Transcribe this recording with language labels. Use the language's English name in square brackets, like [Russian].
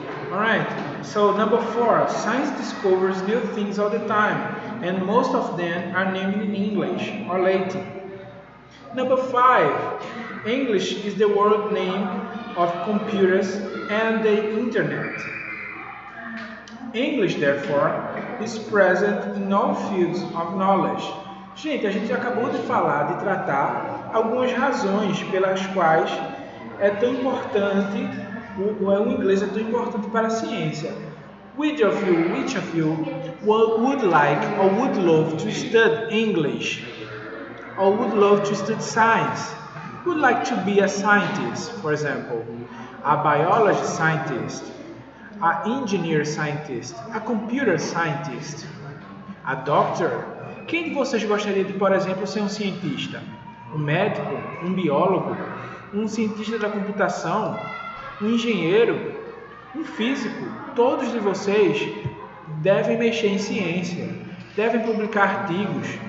[English] Alright, so number 4, science discovers new things all the time, and most of them are named in English or Latin. Number 5, English is the world name of computers and the internet. English, therefore, is present in all fields of knowledge. [Portuguese] Gente, a gente acabou de falar, de tratar algumas razões pelas quais é tão importante, o inglês é tão importante para a ciência. [English] Which of you would like or would love to study English? Or would love to study science? Would like to be a scientist, for example, a biology scientist, a engineer scientist, a computer scientist, a doctor? [Portuguese] Quem de vocês gostaria de, por exemplo, ser um cientista? Um médico? Um biólogo? Um cientista da computação? Um engenheiro? Um físico? Todos de vocês devem mexer em ciência, devem publicar artigos.